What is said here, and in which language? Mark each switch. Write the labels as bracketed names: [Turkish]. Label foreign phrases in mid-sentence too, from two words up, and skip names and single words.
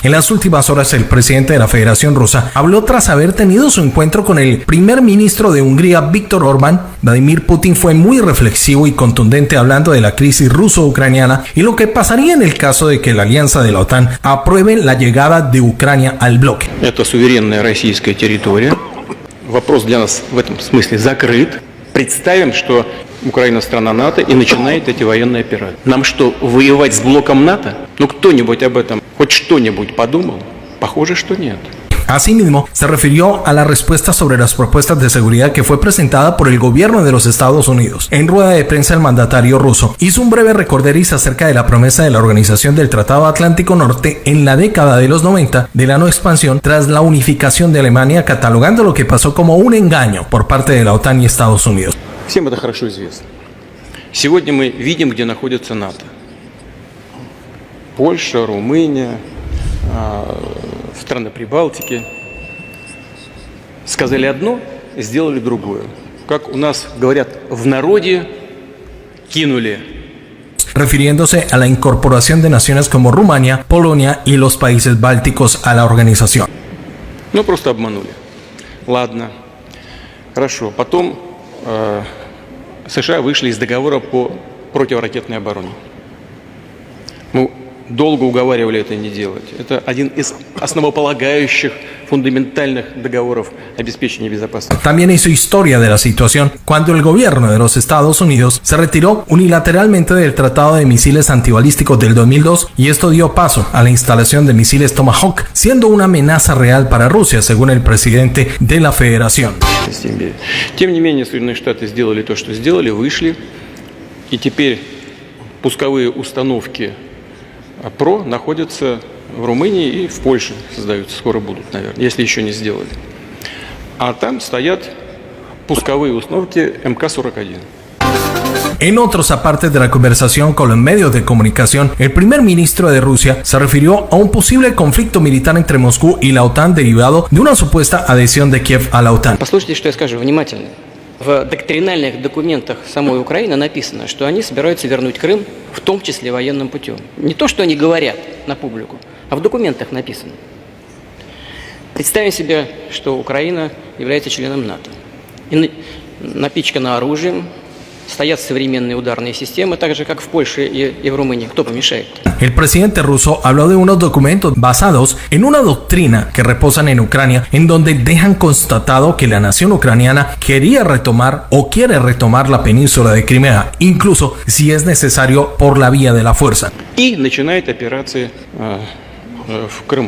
[Spanish] En las últimas horas, el presidente de la Federación Rusa habló tras haber tenido su encuentro con el primer ministro de Hungría, Viktor Orbán. Vladimir Putin fue muy reflexivo y contundente hablando de la crisis ruso-ucraniana y lo que pasaría en el caso de que la alianza de la OTAN apruebe la llegada de Ucrania al bloque. [Russian] Это суверенная российская территория. Вопрос для нас в этом смысле закрыт. Представим, что Украина страна НАТО и начинает эти военные операции. Нам что, воевать с блоком НАТО? Ну кто-нибудь об этом хоть что-нибудь подумал? Pохоже, что нет. [Spanish] Asimismo, se refirió a la respuesta sobre las propuestas de seguridad que fue presentada por el gobierno de los Estados Unidos. En rueda de prensa, el mandatario ruso hizo un breve recorderis acerca de la promesa de la Organización del Tratado Atlántico Norte en la década de los 90 de la no expansión tras la unificación de Alemania, catalogando lo que pasó como un engaño por parte de la OTAN y Estados Unidos. [Russian] Всем это хорошо известно. Сегодня мы видим, где находится НАТО. Польша, Румыния, страны Прибалтики. Сказали одно, сделали другое. Как у нас говорят в народе, кинули. [Spanish] Refiriéndose a la incorporación de naciones como Rumania, Polonia y los países bálticos a la organización. [Russian] Ну, просто обманули. Ладно, хорошо. Потом США вышли из договора по противоракетной обороне. Мы долго уговаривали это не делать. Это один из основополагающих, фундаментальных договоров обеспечения безопасности. [Spanish] También hizo historia de la situación cuando el gobierno de los Estados Unidos se retiró unilateralmente del Tratado de Misiles Antibalísticos del 2002 y esto dio paso a la instalación de misiles Tomahawk, siendo una amenaza real para Rusia, según el presidente de la Federación. [Russian] Тем не менее, Соединенные Штаты сделали то, что сделали, вышли, и теперь пусковые установки ПРО находятся в Румынии и в Польше создаются, скоро будут, наверное, если еще не сделали. А там стоят пусковые установки МК-41. [Spanish] En otros apartes de la conversación con los medios de comunicación, el primer ministro de Rusia se refirió a un posible conflicto militar entre Moscú y la OTAN derivado de una supuesta adhesión de Kiev a la OTAN. [Russian] Послушайте, что я скажу внимательно. В доктринальных документах самой Украины написано, что они собираются вернуть Крым, в том числе военным путем. Не то, что они говорят на публику, а в документах написано. Представим себе, что Украина является членом НАТО. И напичкана оружием, стоят современные ударные системы, так же, как в Польше и в Румынии. Кто помешает? [Spanish] El presidente ruso habló de unos documentos basados en una doctrina que reposan en Ucrania, en donde dejan constatado que la nación ucraniana quería retomar o quiere retomar la península de Crimea, incluso si es necesario por la vía de la fuerza. [Russian] И начинает операции в Крыму.